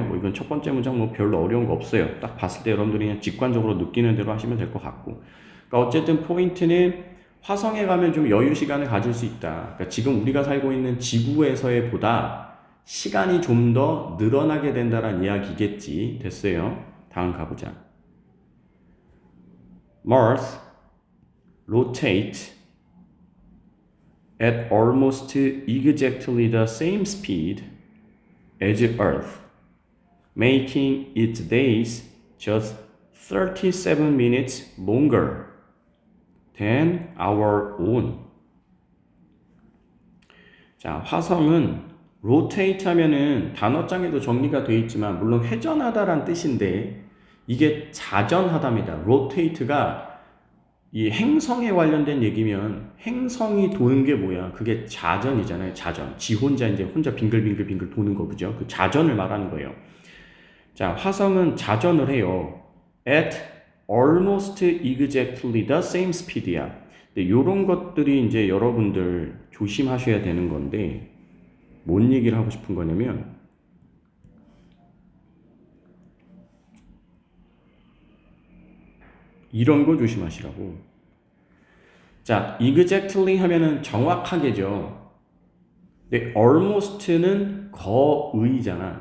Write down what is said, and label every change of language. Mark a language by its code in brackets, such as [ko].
[ko] 뭐 이건 첫 번째 문장 뭐 별로 어려운 거 없어요. 딱 봤을 때 여러분들이 그냥 직관적으로 느끼는 대로 하시면 될 것 같고. 그러니까 어쨌든 포인트는 화성에 가면 좀 여유 시간을 가질 수 있다. 그러니까 지금 우리가 살고 있는 지구에서의 보다 시간이 좀 더 늘어나게 된다는 이야기겠지. 됐어요? 다음 가보자. [en] Mars rotate at almost exactly the same speed as Earth, making its days just 37 minutes longer than our own. [ko] 자, 화성은 rotate 하면은 단어장에도 정리가 되어 있지만 물론 회전하다란 뜻인데 이게 자전하다입니다. rotate가 이 행성에 관련된 얘기면 행성이 도는 게 뭐야? 그게 자전이잖아요. 자전. 지 혼자 이제 혼자 빙글빙글 도는 거 그죠? 그 자전을 말하는 거예요. 자, 화성은 자전을 해요. [en] At almost exactly the same speed야. [ko] 근데 이런 것들이 이제 여러분들 조심하셔야 되는 건데 뭔 얘기를 하고 싶은 거냐면 이런 거 조심하시라고. 자, exactly 하면은 정확하게죠. 근데 almost는 거의잖아.